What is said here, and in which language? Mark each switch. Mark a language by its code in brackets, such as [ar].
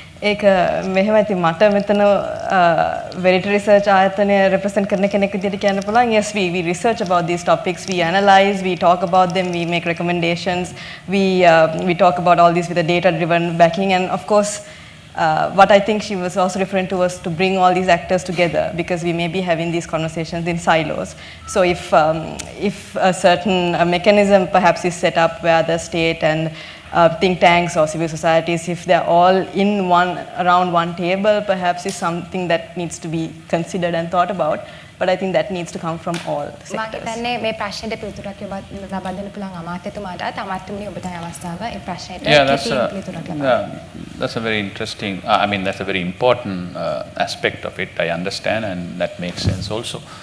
[si] ඒක මෙහෙමයි මට මෙතන වෙරිට රිසර්ච් ආයතනය represent කරන කෙනෙක් විදිහට කියන්න පුළුවන්. [en] Yes, we research about these topics, we analyze, we talk about them, we make recommendations, we talk about all this with a data driven backing, and of course what I think she was also referring to was to bring all these actors together, because we may be having these conversations in silos. So if a certain mechanism perhaps is set up where the state and think tanks or civil societies, if they're all around one table, perhaps is something that needs to be considered and thought about. But I think that needs to come from all sectors. [si] මම හිතන්නේ මේ ප්‍රශ්නෙට පිළිතුරක් ලබා දෙන්න පුළුවන් අමාත්‍යතුමාට. අමාත්‍යතුමනි ඔබට අවස්ථාව ඒ ප්‍රශ්නෙට පිළිතුරක් ලබා දෙන්න. [en] That's a very interesting, I mean, that's a very important aspect of it, I understand, and that makes sense also.